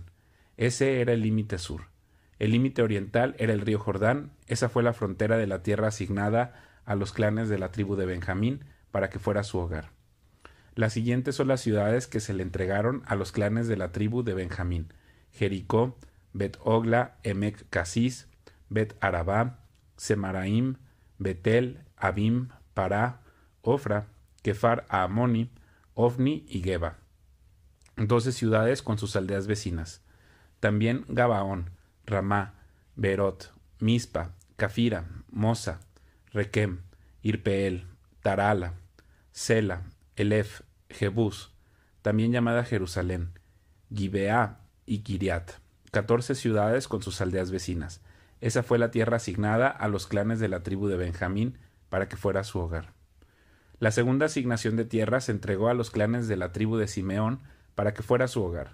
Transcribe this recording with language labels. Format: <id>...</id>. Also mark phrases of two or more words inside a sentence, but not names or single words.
<es>Ese era el límite sur. El límite oriental era el río Jordán. Esa fue la frontera de la tierra asignada a los clanes de la tribu de Benjamín para que fuera su hogar. Las siguientes son las ciudades que se le entregaron a los clanes de la tribu de Benjamín: Jericó, Bet-Ogla, Emec Casis, Bet-Arabá, Semaraim, Betel, Abim, Pará, Ofra, Kefar Aamoni, Ofni y Geba. 12 ciudades con sus aldeas vecinas. También Gabaón, Ramá, Berot, Mispa, Cafira, Mosa, Requem, Irpeel, Tarala, Sela, Elef, Jebús, también llamada Jerusalén, Gibeá y Kiriat, 14 ciudades con sus aldeas vecinas. Esa fue la tierra asignada a los clanes de la tribu de Benjamín para que fuera su hogar. La segunda asignación de tierra se entregó a los clanes de la tribu de Simeón para que fuera su hogar.</es>